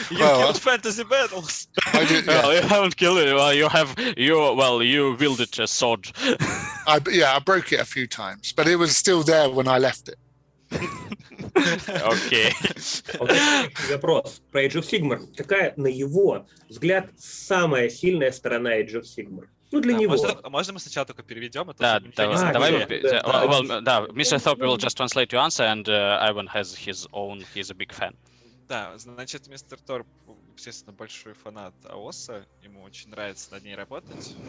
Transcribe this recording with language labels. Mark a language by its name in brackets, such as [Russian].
[English] You killed fantasy battles. I did, yeah. Well, you haven't killed it. Well, you wielded a sword. I broke it a few times, but it was still there when I left it. [Russian] Окей. Вопрос про Age of Sigmar. Какая, на его взгляд, самая сильная сторона Age of Sigmar? Ну, для него. Можно мы сначала только переведем? Да, давай. Да, Mr. [English] Thorpe will just translate your answer, and Ivan has his own. He's a big fan. [Russian] Да, значит, мистер Торп, естественно, большой фанат АОСа, ему очень нравится над ней работать.